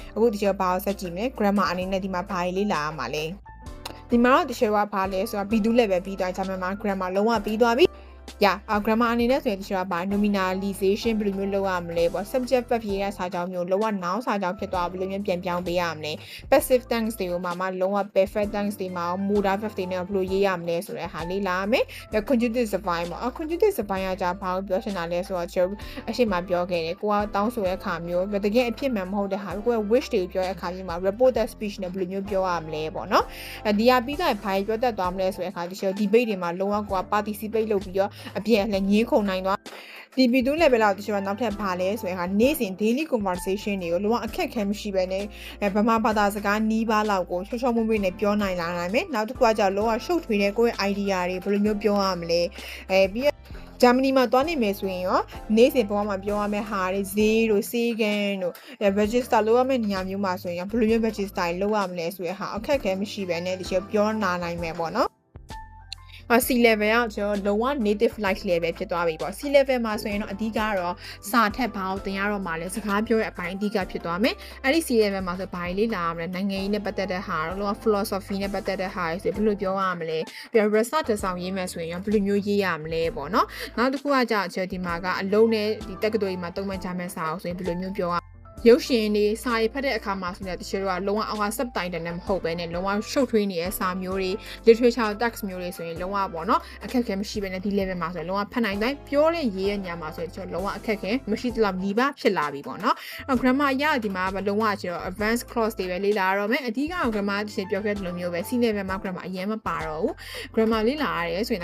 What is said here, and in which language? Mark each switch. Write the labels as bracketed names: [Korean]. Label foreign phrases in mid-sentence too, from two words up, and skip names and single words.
[Burmese] အခုဒီကျော်ဘာကိုဆက်ကြည့်မလဲ grammar အနေနဲ့ဒီမှာဘာလေးလာရမှာလဲဒီမှာတော့တချို့ကဘာလဲဆိုတော့ [English] B2 level [Burmese] ပြီးသွားဂျာမယ်မှာ grammar လုံးဝပြီးသွားပြီgrammar အနေနဲ့ဆိုရင်ဒီဆိုတာဘာ nominalization ဘယ်လိုမျိုးလုပ်ရမလဲပေါ့ [English] subject verb [Burmese] ရေးတဲ့စာကြောင်းမျိုးလုံးဝ noun စာကြောင်းဖြစ်သွားဘယ်လိုမျိုးပြန်ပြောင်းပေးရမလဲ [English] passive tense [Burmese] တွေကိုမှလုံးဝ [English] perfect tense [Burmese] တွေမှာ [English] modal verb [Burmese] တွေနဲ့ဘယ်လိုရေးရမလဲဆိုတဲ့ဟာလေးလာမယ်ပြီး conjunctive စပိုင်းပေါ့ conjunctive စပိုင်းကကြာဘာကိုပြောချင်တာလဲဆိုတော့ကျွန်တော်အရှိမပြောခဲ့တယ်ကိုကတောင်းဆိုတဲ့အခါမျိုးတ ကယ်အဖြစ်မှန်မဟုတ်တဲ့ဟာကိုက wish တွေပြောတဲ့အခါမျိုးမှာ [English] reported speech [Burmese] နဲ့ဘယ်လိုမျိုးပြောရမလဲပေါ့နော်ဒီဟာပြီးတော့ဘာပြောတတ်သွားမလဲဆိုတဲ့အခါဒီ debate တွေမှာ လုံးဝကိုက participate လုပ်ပြီးတော့အပြည့်အလဲငင်းခုန်နိုင်သွားဒီ [English] B2 level [Burmese] လောက်တချို့ကနောက်ထပ်ဘာလဲဆိုရင်နေ့စဉ် [English] daily conversation [Burmese] တွေကိုလုံးဝအခက်ခဲမရှိပဲနဲ့ဗမာဘာသာစကားနီးပါးလောက်ကိုချောချောမွေ့မွေ့နဲ့ပြောနိုင်လာနိုင်မယ်နောက်တစ်ခုကကြာလုံးဝရှုပ်ထွေးတဲ့ကိုယ့်ရဲ့ idea တွေဘယ်လိုမျိုးပြောရမလဲပြီးဂျာမနီမှာတွားနေမယ်ဆိုရင်ရောနေ့စဉ်ဘဝမှာပြောရမယ့်ဟာတွေဈေးတို့စီးကန်တို့ register လုပ်ရမယ့်နေရာမျိုးမှာဆိုရင်ဘယ်လိုမျိုး register လုပ်ရမလဲဆိုတဲ့ဟာအခက်ခဲမရှိပဲနဲ့တချို့ပြောနိုင်မယ်ပေါ့နော် [English] C level [Burmese] ကကျွန်တော်လုံးဝ [English] native like level [Burmese] ဖြစ်သွားပြီပေါ့ [English] C level [Burmese] မှာဆိုရင်တော့အဓိကတော့စာထက်ဘာကိုသင်ရတော့မှလဲစကားပြောတဲ့အပိုင်းအဓိကဖြစ်သွားမယ်အဲ့ဒီ [English] C level [Burmese] မှာဆိုဘာလေးလာရမလဲနိုင်ငံရေးနဲ့ပတ်သက်တဲ့ဟာတော့လုံးဝ philosophy နဲ့ပတ်သက်တဲ့ဟာဆိုဘယ်လိုပြောရမလဲပြီးတော့ research ဆောင်ရေးမယ်ဆိုရင်ရောဘယ်လိုမျိုးရေးရမလဲပေါ့နော်နောက်တစ်ခုကကြာကျွန်တော်ဒီမှာကအလုံးနဲ့ဒီ တက္ကသိုလ်ကြီးမှာတုံးမဲ့ကြမယ်စာအောင်ဆိုရင်ဘယ်လိုမျိုးပြောရရုပ်ရှင်တွေစာရေးဖတ်တဲ့အခါမှာဆိုတော့တချို့ကလုံးဝအောက်က subtitle နဲ့မဟုတ်ပဲနဲ့လုံးဝရှုပ်ထွေးနေတဲ့စာမျိုးတွေ [English] literature text [Burmese] မျိုးတွေဆိုရင်လုံးဝပေါ့နော်အခက်အခဲမရှိပဲနဲ့ဒီ level မှာဆိုရင်လုံးဝဖတ်နိုင်တိုင်းပြောတဲ့ရေးရဲ့ညမှာဆိုရင်ကျွန် တော်လုံးဝအခက်အခဲမရှိသလောက်နီးပါးဖြစ်လာပြီပေါ့နော် grammar အရဒီမှာလုံးဝကျွန်တော် [English] advanced clause [Burmese] တွေပဲလေ့လာရတော့မယ်အဓိက grammar တစ်ချက်ပြောခဲ့တဲ့လိုမျိုးပဲ [English] C level [Burmese] မှာ grammar အရင်မပါတော့ဘူး grammar လေ့လာရတယ်ဆိုရင်